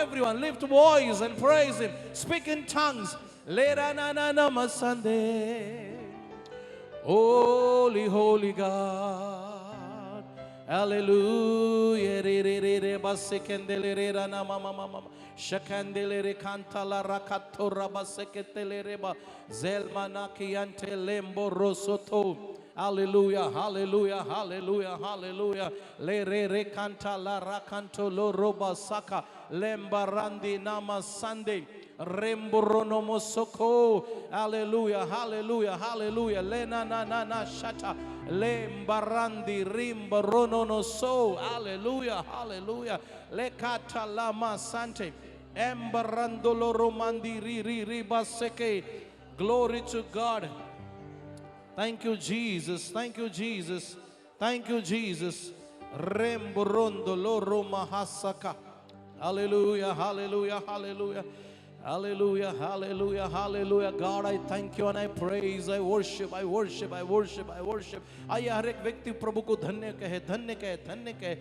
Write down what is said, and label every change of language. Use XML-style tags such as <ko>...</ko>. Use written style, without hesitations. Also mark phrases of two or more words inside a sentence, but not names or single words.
<en>everyone lift voice and praise Him. Speak in tongues. Lera na na na masande. Holy, holy God. Hallelujah. Re re re re basekendele re ra na ma ma ma ma. Shakandele re kantala rakatora baseketele re ba. Zelmana kiante lembo rosoto. Hallelujah, hallelujah, hallelujah, hallelujah. Le re re canta la racanto lo roba saka. Lembarandi nama sande. Remborono mosoko. Hallelujah, hallelujah, hallelujah. Le na na na na shata. Lembarandi rimborono no so. Hallelujah, hallelujah. Le kata lama sante. Embarandolo romandi ri ri ri baseke. Glory to God. Thank you, Jesus. Thank you, Jesus. Thank you, Jesus. Remborondo loro mahasaka. Hallelujah, hallelujah, hallelujah. Hallelujah, hallelujah, hallelujah. God, I thank you and I praise, I worship, I worship, I worship, I worship.</en> <hi>आइए हर एक व्यक्ति प्रभु को धन्य कहे, धन्य कहे, धन्य कहे.</hi>